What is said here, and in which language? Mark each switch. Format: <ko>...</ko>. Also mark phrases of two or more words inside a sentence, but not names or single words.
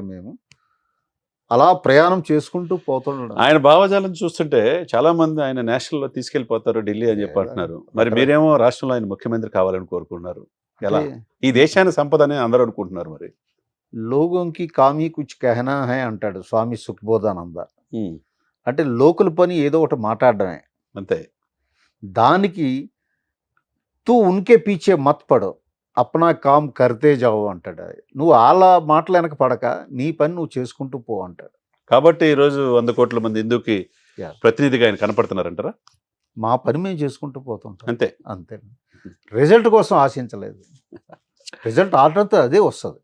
<te>మేము అలా ప్రయాణం చేసుకుంటూ పోతున్నాడు. ఆయన భావజాలం చూస్తుంటే చాలా మంది ఆయన నేషనల్లో తీసుకెళ్ళిపోతారు ఢిల్లీ అని చెప్పి అంటున్నారు. మరి మీరేమో రాష్ట్రంలో ఆయన ముఖ్యమంత్రి కావాలని కోరుకున్నారు. ఎలా? ఈ దేశాన్ని సంపద అని అందరూ అనుకుంటున్నారు. మరి</te> <hi>लोगोंकी कामी कुछ कहना है</hi> <te>అంటాడు స్వామి సుఖ్బోధానంద. అంటే లోకల్ పని ఏదో ఒకటి మాట్లాడడమే. అంతే. దానికి</te> <hi>तू उनके पीछे मत पड़ो अपना काम करते जाओ</hi> <te>అంటాడు. నువ్వు వాళ్ళ మాటలు వెనక పడక నీ పని నువ్వు చేసుకుంటూ పో అంటాడు. కాబట్టి ఈరోజు 100 కోట్ల మంది హిందూకి Yeah. ప్రతినిధిగా ఆయన కనపడుతున్నారంటారా? మా పని మేము చేసుకుంటూ పోతుంటాం, అంతే. అంతే. రిజల్ట్ కోసం ఆశించలేదు. రిజల్ట్ ఆర్డర్తో అదే వస్తుంది.</te>